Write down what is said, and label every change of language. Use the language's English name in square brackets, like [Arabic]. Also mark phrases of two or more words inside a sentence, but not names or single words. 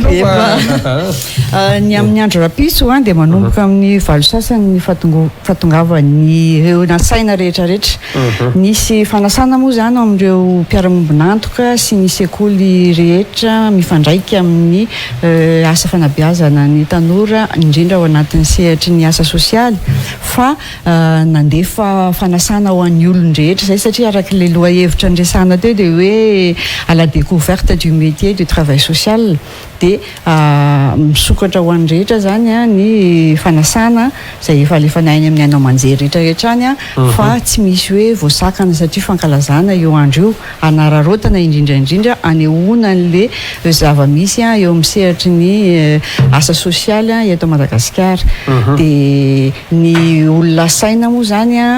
[Malagasy] ny amin'ny andro rapiso dia manomboka amin'ny valo sasany fahatongavany ireo nasaina rehetrarehetra nisy fanasana moa zany amin'ireo mpiara-mombonantoka sy ny sekoly rehetra mifandraika amin'ny asa fanabeazana ny tanora indrindra ao anatin'ny sehatry ny asa sosialy fa nandefa fanasana ho an'ny olon-drehetra zay satria araka le loha hevitra ndresana teo dia hoe [French] à la découverte du métier du travail social [Malagasy] dia misokatra ho an'ny rehetra zany ny fanasana zay efa alefanay amin'ny ainao manjery rehetrarehetra any fa tsy misy hoe voasakana satria fankalazana eo andro io anararotana indrindraindrindra anehoana an'le zava-misy eo amin'ny sehatry ny asa sosialy eto Madagasikara dia ny olona saina moa zany